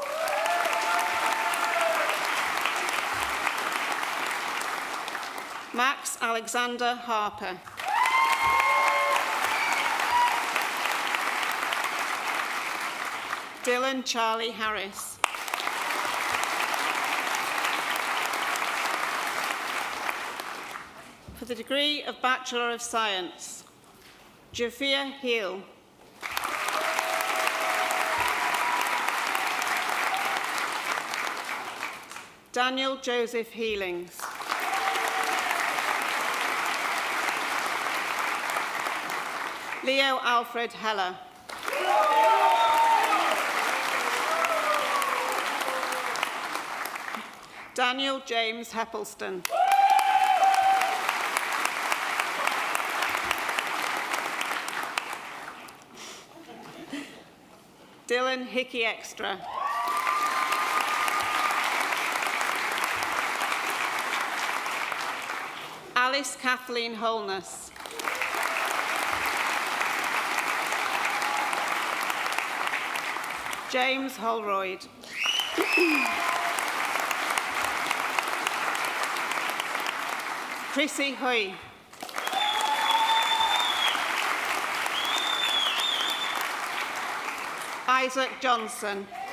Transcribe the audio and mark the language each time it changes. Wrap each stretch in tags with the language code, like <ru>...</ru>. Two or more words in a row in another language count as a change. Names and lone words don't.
<en>Max Alexander Harper. Dylan Charlie Harris. For the degree of Bachelor of Science, Jafia Hill. Daniel Joseph Healings. Leo Alfred Heller. Daniel James Heppelston. Dylan Hickey Extra. Alice Kathleen Holness. James Holroyd. Chrissy Hui. Isaac Johnson.</en>